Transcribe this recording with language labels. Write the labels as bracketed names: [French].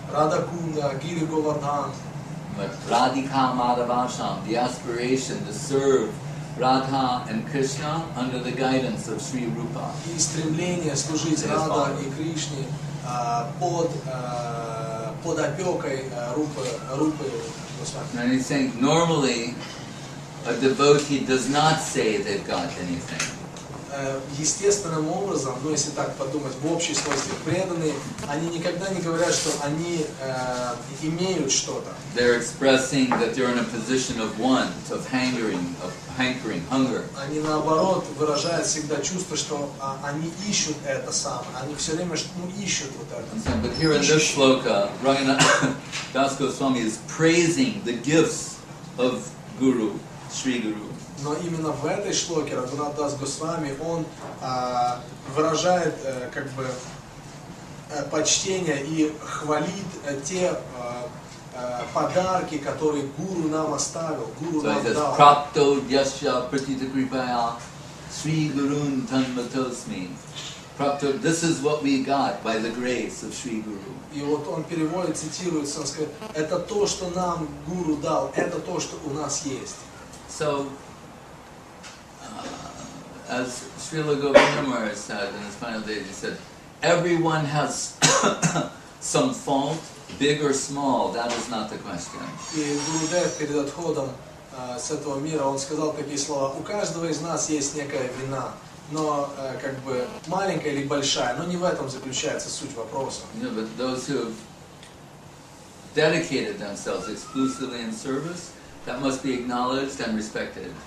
[Russian] Рада Кунда, Гири Говардхан. [English] But Radhika Madhavasham, the aspiration to serve Radha and Krishna under the guidance of Sri Rupa. [Russian] И стремление служить Рада и Кришне под опекой Рупы Госвами. [English] And he's saying normally a devotee does not say they've got anything. [Russian] Естественным образом, ну если так подумать, в общей свойстве преданные, они никогда не говорят, что они имеют что-то. [English] They're expressing that they're in a position of want, of hankering, hunger. [Russian] Они наоборот выражают всегда чувство, что они ищут это самое, они все время ищут вот это. [English] But here in this sloka, Raghunath Das Goswami is praising the gifts of Guru, Sri Guru. [Russian] Но именно в этой шлоке Рагунат Дас Госвами, он выражает как бы почтение и хвалит те подарки, которые гуру нам оставил, гуру нам дал. [Sanskrit] Prapto Yasya Pratita Kripaya Sri Gurun Tanmatosmi. [English] Prapto, this is what we got by the grace of Sri Guru. [Russian] И вот он переводит, цитирует санскрит. Это то, что нам гуру дал, это то, что у нас есть. [English] So, as Srila Govindamara said in his final days, he said, everyone has some fault, big or small, that is not the question. [Russian] И Гурудев перед отходом с этого мира, он сказал такие слова: у каждого из нас есть некая вина, но как бы маленькая или большая, но не в этом заключается суть вопроса. [English] You know, but those who have dedicated themselves exclusively in service, that must be acknowledged and respected.